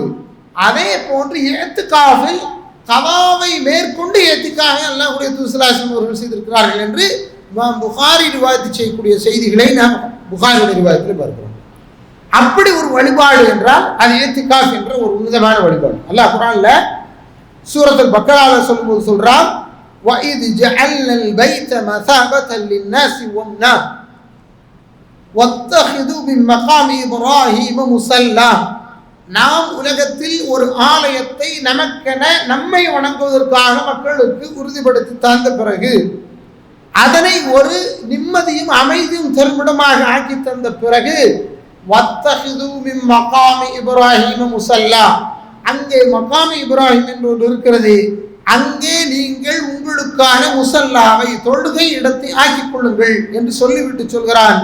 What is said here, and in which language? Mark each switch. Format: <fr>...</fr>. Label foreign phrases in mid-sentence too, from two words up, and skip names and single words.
<ta>அதே போன்று இஅ்திகாஃபில் கதாவை மேற்கொண்டு இஅ்திகாஃபை அல்லாஹ்வுடைய தூதர்</ta> <ar>صلى الله عليه وسلم</ar> <ta>அவர்கள் செய்திருக்கிறார்கள் என்று இமாம் புகாரி ரிவாயத் செய்யக்கூடிய செய்திகளை நாம் புகாரியுடைய ரிவாயத்தில் பார்க்கிறோம். அப்படி ஒரு வழிபாடு என்றால் அது இஅ்திகாஃப் என்ற ஒரு உன்னதமான வழிபாடு. அல்லாஹ் குர்ஆன்ல சூரத்துல் பக்கரால சொல்லும்போது சொல்றான்,</ta> <ar>وَإِذْ جَعَلْنَا الْبَيْتَ مَثَابَةً لِلنَّاسِ وَأَمْنًا وَاتَّخِذُوا مِن مَّقَامِ إِبْرَاهِيمَ مُصَلًّى.</ar> <ta>நாம் உலகத்தில் ஒரு ஆலயத்தை நமக்கென நம்மை வணங்குவதற்காக மக்களுக்கு உறுதிப்படுத்தி தந்த பிறகு, அதனை ஒரு நிம்மதியும் அமைதியும் தருமிடமாக ஆக்கி தந்த பிறகு,</ta> <ar>واتخذوا من مقام إبراهيم مصلى,</ar> <ta>அங்கே மகாமி இப்ராஹிம் என்று ஒன்று இருக்கிறது, அங்கே நீங்கள் உங்களுக்கான முசல்லாவை தொழுகை இடத்தை ஆக்கிக் கொள்ளுங்கள் என்று சொல்லிவிட்டு சொல்கிறான்.</ta>